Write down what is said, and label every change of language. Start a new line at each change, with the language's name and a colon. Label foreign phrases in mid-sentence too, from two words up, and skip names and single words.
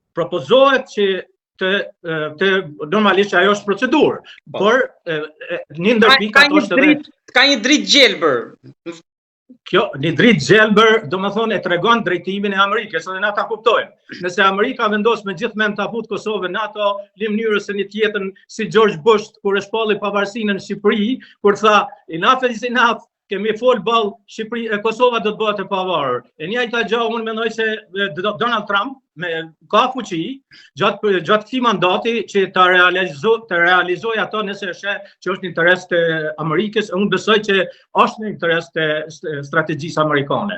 Albanian: Domethënë propozohet që normalisht ajo është procedurë, por një ndërpik ato është edhe ka një dritë gjelbër. Kjo, një dritë gjelbër, do më thonë, e tregon drejtimin e Amerikës, edhe na ta kuptojmë. Nëse Amerika vendos me gjithë mend ta futë Kosovën NATO, në mënyrë se një tjetër si George Bush, kur e shpalli pavarësinë në Shqipëri, kur tha,
English: enough is enough,
Albanian: kemi fol ball Kosova do të bëhet e pavarur. E njëjta gjë unë mendoj se Donald Trump ka fuqi gjatë këtij mandati që të realizoj ato nëse është që është në interes të Amerikës, unë besoj që është në interes të strategjisë amerikane.